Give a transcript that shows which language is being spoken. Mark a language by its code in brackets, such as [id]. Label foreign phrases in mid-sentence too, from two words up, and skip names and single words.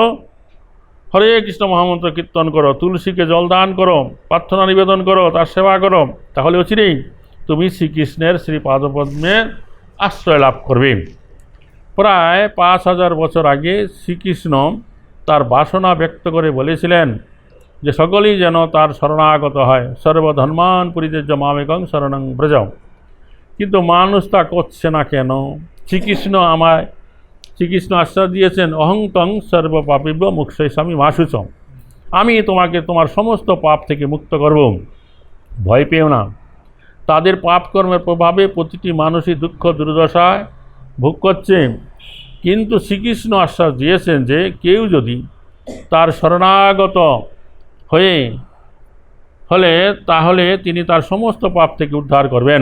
[bn] হরে কৃষ্ণ মহামন্ত্র কীর্তন করো, তুলসীকে জল দান করো, প্রার্থনা নিবেদন করো, তার সেবা করো, তাহলে অচিরেই তুমি শ্রীকৃষ্ণের শ্রীপাদপদ্মের আশ্রয় লাভ করবে। প্রায় 5000 বছর আগে শ্রীকৃষ্ণ তার বাসনা ব্যক্ত করে বলেছিলেন যে সকলেই যেন তার শরণাগত হয়, [sa] সর্বধর্মান পরিত্যাজ্য মামেকং শরণং ব্রজ। [bn] কিন্তু মানুষ তা করছে না কেন? শ্রীকৃষ্ণ আশ্বাস দিয়েছেন, [sa] অহং তং সর্বপাপিভ্য মোক্ষয়িষ্যামি মা শুচম, [bn] আমি তোমাকে তোমার সমস্ত পাপ থেকে মুক্ত করব, ভয় পেও না। তাদের পাপকর্মের প্রভাবে প্রতিটি মানুষই দুঃখ দুর্দশায় ভোগ করছে, কিন্তু শ্রীকৃষ্ণ আশ্বাস দিয়েছেন যে কেউ যদি তার শরণাগত হলে তাহলে তিনি তার সমস্ত পাপ থেকে উদ্ধার করবেন।